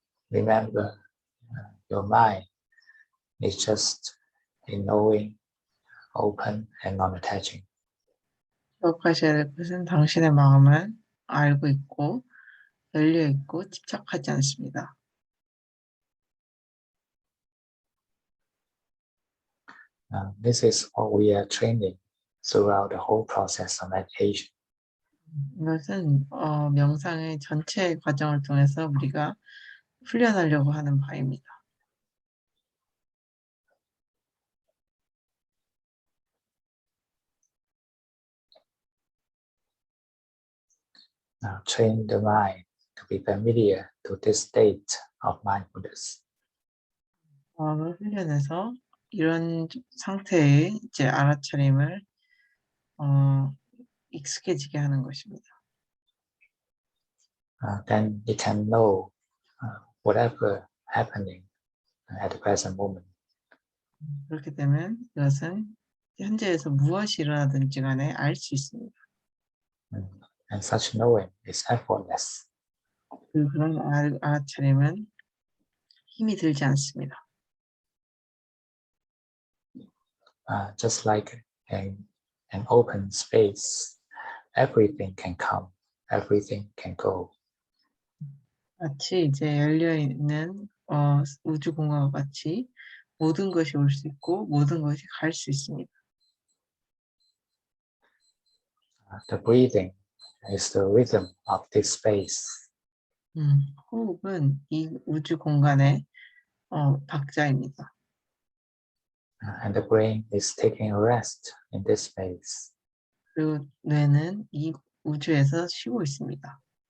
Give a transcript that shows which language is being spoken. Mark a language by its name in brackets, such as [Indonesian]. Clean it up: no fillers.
[English] Remember, your mind is just in knowing, open, and non-attaching. [Korean] 기억하셔야 될 것은 당신의 마음은 알고 있고 열려 있고 집착하지 않습니다. [English] This is what we are training throughout the whole process of meditation. [Korean] 이것은 명상의 전체 과정을 통해서 우리가 훈련하려고 하는 바입니다. [English] Train the mind to be familiar to this state of mindfulness. [Korean] 마음을 훈련해서 이런 상태의 이제 알아차림을 익숙해지게 하는 것입니다. [English] Then you can know whatever happening at the present moment. [Korean] 그렇게 되면 이것은 현재에서 무엇이 일어나든지 간에 알 수 있습니다. [English] And such knowing is effortless. [Korean] 그런 알아차림은 힘이 들지 않습니다. [English] Just like an open space, everything can come, everything can go. [Korean] 마치 이제 열려 있는 우주 공간과 같이 모든 것이 올 수 있고 모든 것이 갈 수 있습니다. [English] The breathing is the rhythm of this space. [Korean] 호흡은 이 우주 공간의 박자입니다. [English] And the brain is taking a rest in this space. [Korean] 그리고 뇌는 이 우주에서 쉬고 있습니다.